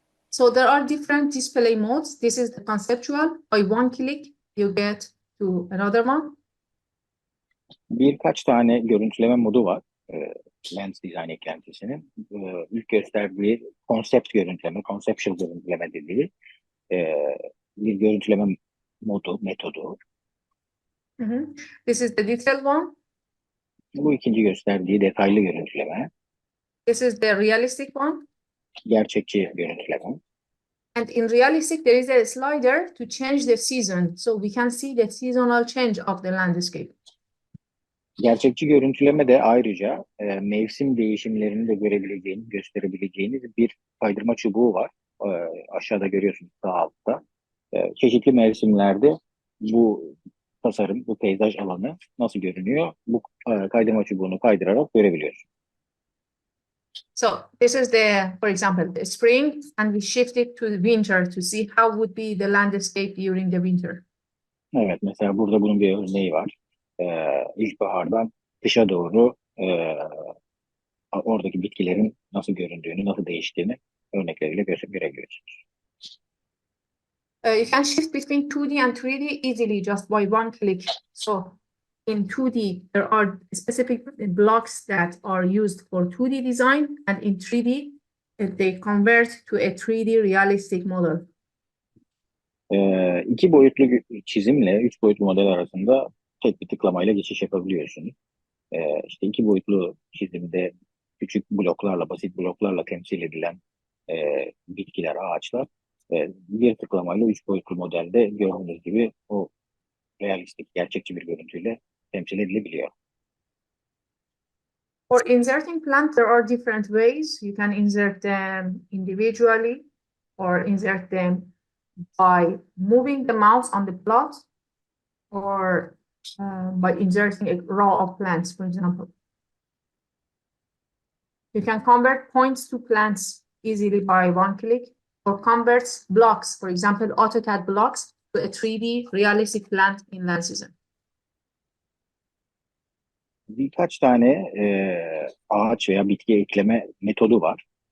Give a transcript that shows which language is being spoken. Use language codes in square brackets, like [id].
[en] So there are different display modes. This is the conceptual. By one click, you get to another one. [tr] Birkaç tane görüntüleme modu var. Lens Design eklentisinin. İlk gösterdiği konsept görüntüleme, conceptual görüntüleme dediği bir görüntüleme metodu. [en] This is the detailed one. [tr] Bu ikinci gösterdiği detaylı görüntüleme. [en] This is the realistic one. [tr] Gerçekçi görüntüleme. [en] And in realistic, there is a slider to change the season. So we can see the seasonal change of the landscape. [tr] Gerçekçi görüntüleme de ayrıca mevsim değişimlerini de gösterebileceğiniz bir kaydırma çubuğu var. Aşağıda görüyorsunuz sağ altta. Çeşitli mevsimlerde bu tasarım, bu peyzaj alanı nasıl görünüyor? Bu kaydırma çubuğunu kaydırarak görebiliyorsunuz. [en] So this is for example, the spring, and we shift it to the winter to see how would be the landscape during the winter. [tr] Evet, mesela burada bunun bir örneği var. İlkbahardan kışa doğru oradaki bitkilerin nasıl göründüğünü, nasıl değiştiğini örnekleriyle görebiliyorsunuz. [en] You can shift between 2D and 3D easily just by one click. So in 2D, there are specific blocks that are used for 2D design, and in 3D, they convert to a 3D realistic model. [tr] İki boyutlu çizimle üç boyutlu model arasında tek bir tıklamayla geçiş yapabiliyorsunuz. İşte iki boyutlu çizimde küçük bloklarla, basit bloklarla temsil edilen bitkiler, ağaçlar bir tıklamayla üç boyutlu modelde gördüğünüz gibi o realistik, gerçekçi bir görüntüyle temsil edilebiliyor. [en] For inserting plants, there are different ways. You can insert them individually or insert them by moving the mouse on the plot or by inserting a row of plants, for example. You can convert points to plants easily by one click or convert blocks, for example, AutoCAD blocks to a 3D realistic plant in LensDesign. [tr] Birkaç tane ağaç veya bitki ekleme metodu var.